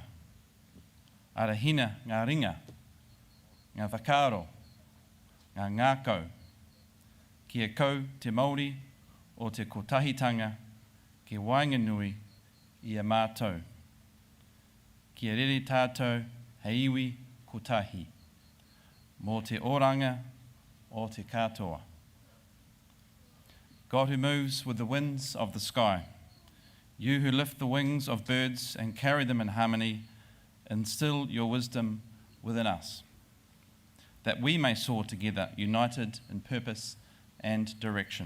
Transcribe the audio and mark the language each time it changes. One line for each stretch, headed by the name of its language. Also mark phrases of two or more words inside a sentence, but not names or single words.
Māori: Arahina ngā ringa, ngā whakaaro, ngā ngākau, kia kau te MΑORI o te kotahitanga, ki wainganui I a mātou. Kia rere tātou hei iwi kotahi, mō te oranga o te katoa.
English: God who moves with the winds of the sky, you who lift the wings of birds and carry them in harmony, instill your wisdom within us, that we may soar together, united in purpose and direction.